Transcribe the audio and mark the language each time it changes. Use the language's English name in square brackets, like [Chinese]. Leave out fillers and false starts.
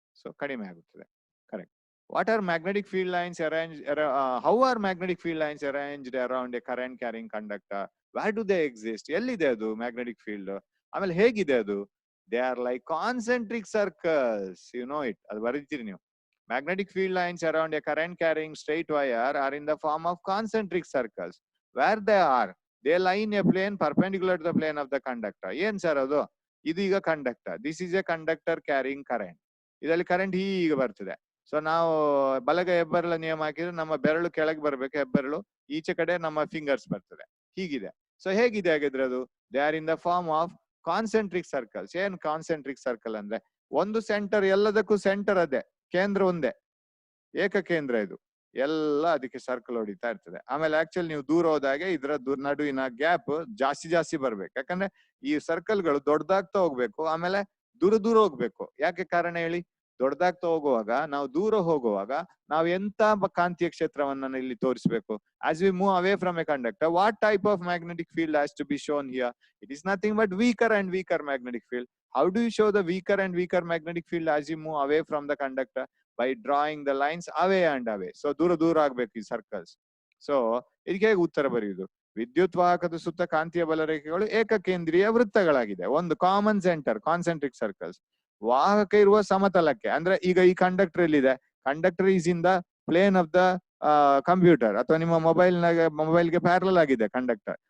[Kannada] So ಕಡಿಮೆ ಆಗುತ್ತದೆ. Correct. [English] What are magnetic field lines arranged? How are magnetic field lines arranged around a current carrying conductor? Where do they exist? [Kannada] ಎಲ್ಲಿದೆ ಅದು magnetic field? ಆಮೇಲೆ ಹೇಗಿದೆ ಅದು? [English] They are like concentric circles. You know it. [Kannada] ಅದು ಬರೀತೀರಿ ನೀವು. [English] Magnetic field lines around a current carrying straight wire are in the form of concentric circles. Where they are? They lie in a plane perpendicular to the plane of the conductor. [Kannada] ಏನ್ sir ಅದು? ಇದು ಈಗ conductor. [English] This is a conductor carrying current. [Kannada] ಇದರಲ್ಲಿ current ಹೀಗೆ ಬರ್ತದೆ. So ನಾವು ಬಲಗೈ ಹೆಬ್ಬೆರಳ ನಿಯಮ ಹಾಕಿದ್ರೆ ನಮ್ಮ ಬೆರಳು ಕೆಳಗೆ ಬರ್ಬೇಕು, ಹೆಬ್ಬೆರಳು ಈಚೆ ಕಡೆ ನಮ್ಮ ಫಿಂಗರ್ಸ್ ಬರ್ತದೆ, ಹೀಗಿದೆ. ಸೊ ಹೇಗಿದೆ ಹಾಗಿದ್ರೆ ಅದು? [English] They are in the form of concentric circles. [Kannada] ಏನ್ ಕಾನ್ಸೆಂಟ್ರಿಕ್ ಸರ್ಕಲ್ ಅಂದ್ರೆ ಒಂದು ಸೆಂಟರ್, ಎಲ್ಲದಕ್ಕೂ ಸೆಂಟರ್ ಅದೇ, ಕೇಂದ್ರ ಒಂದೇ, ಏಕಕೇಂದ್ರ ಇದು, ಎಲ್ಲ ಅದಕ್ಕೆ ಸರ್ಕಲ್ ಹೊಡಿತಾ ಇರ್ತದೆ. ಆಮೇಲೆ ಆಕ್ಚುಲಿ ನೀವು ದೂರ ಹೋದಾಗೆ ಇದರ ನಡುವಿನ ಗ್ಯಾಪ್ ಜಾಸ್ತಿ ಜಾಸ್ತಿ ಬರ್ಬೇಕು, ಯಾಕಂದ್ರೆ ಈ ಸರ್ಕಲ್ಗಳು ದೊಡ್ಡದಾಗ್ತಾ ಹೋಗ್ಬೇಕು, ಆಮೇಲೆ ದೂರ ದೂರ ಹೋಗ್ಬೇಕು. ಯಾಕೆ ಕಾರಣ ಹೇಳಿ? ದೊಡ್ಡದಾಗ್ತಾ ಹೋಗುವಾಗ, ನಾವು ದೂರ ಹೋಗುವಾಗ ನಾವು ಎಂತ ಕಾಂತೀಯ ಕ್ಷೇತ್ರವನ್ನ ಇಲ್ಲಿ ತೋರಿಸ್ಬೇಕು? [English] As we move away from a conductor, what type of magnetic field has to be shown here? It is nothing but weaker and weaker magnetic field. How do you show the weaker and weaker magnetic field as you move away from the conductor? By drawing the lines away and away. [Kannada] So ದೂರ ದೂರ ಆಗ್ಬೇಕು ಈ circles. So ಇದಕ್ಕೆ ಹೇಗೆ ಉತ್ತರ ಬರೆಯುವುದು? ವಿದ್ಯುತ್ ವಾಹಕದ ಸುತ್ತ ಕಾಂತೀಯ ಬಲರೇಖೆಗಳು ಏಕಕೇಂದ್ರೀಯ ವೃತ್ತಗಳಾಗಿದೆ. ಒಂದು ಕಾಮನ್ ಸೆಂಟರ್, ಕಾನ್ಸೆಂಟ್ರಿಕ್ ಸರ್ಕಲ್ಸ್. ವಾಹಕ ಇರುವ ಸಮತಲಕ್ಕೆ, ಅಂದ್ರೆ ಈಗ ಈ ಕಂಡಕ್ಟರ್ ಎಲ್ಲಿದೆ? [English] conductor is in the plane of the computer, [Kannada] ಅಥವಾ ನಿಮ್ಮ ಮೊಬೈಲ್ಗೆ ಪ್ಯಾರಲಲ್ ಆಗಿದೆ ಕಂಡಕ್ಟರ್.